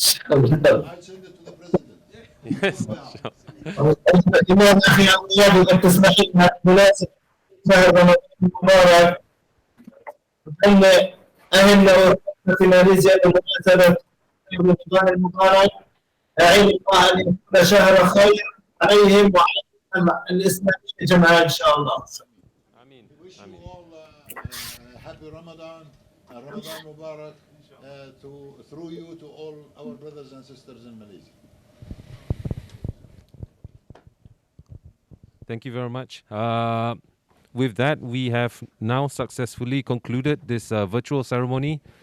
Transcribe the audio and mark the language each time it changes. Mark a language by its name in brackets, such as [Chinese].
[English] I'll send it to the president. Yes. [Arabic] الإمام أخي أبو إذا تسمح لنا بمناسبة شهر رمضان المبارك أن أهلنا في ماليزيا بمناسبة رمضان المبارك أعين الله أن يكون شهر خير عليهم وعلى الإسلامية جمعاء إن شاء الله. Amin. [English] Wish you all happy Ramadan, Ramadan Mubarak, through you to all our brothers and sisters in Malaysia. Thank you very much. With that, we have now successfully concluded this virtual ceremony.